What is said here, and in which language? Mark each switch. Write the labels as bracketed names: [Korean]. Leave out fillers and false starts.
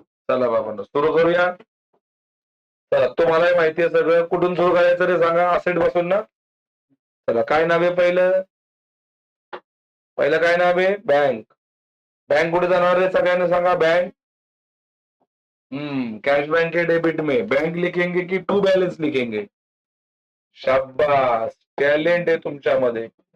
[Marathi] चला बाबांनो सुरू करूया. चला तुम्हालाही माहिती आहे सगळं. कुठून सुरू करायचं रे सांगा. असेट बसून ना. चला काय नाव आहे पहिलं काय नाव आहे? बँक. बँक कुठे जाणार आहे सगळ्यांना सांगा. [Hindi] बँक कैश बैंक के डेबिट में बैंक लिखेंगे की टू बैलेंस लिखेंगे? [Marathi] शाबास टॅलेंट आहे तुमच्यामध्ये.